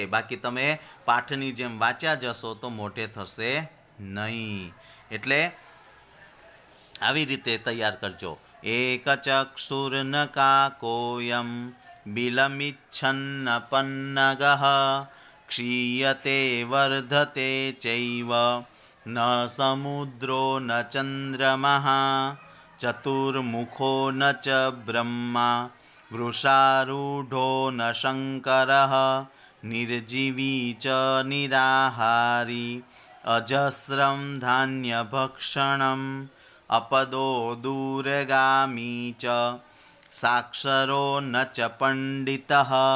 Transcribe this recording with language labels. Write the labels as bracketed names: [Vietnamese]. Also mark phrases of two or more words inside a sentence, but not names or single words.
[Gujarati] બાકી તમે પાઠની જેમ વાંચ્યા જશો તો મોઢે થશે નહીં. એટલે આવી રીતે તૈયાર કરજો. [Sanskrit] एकचक्षुर्नकाकोयम बिलमिच्छन्नपन्नगः क्षीयते वर्धते चैव न समुद्रो न चन्द्रमः चतुर्मुखो न च ब्रह्मा वृषारूढो न शङ्करः निर्जीवी च निराहारी अजस्रं धान्यभक्षणम् अपदो दूरगामी च साक्षरो न च पण्डितः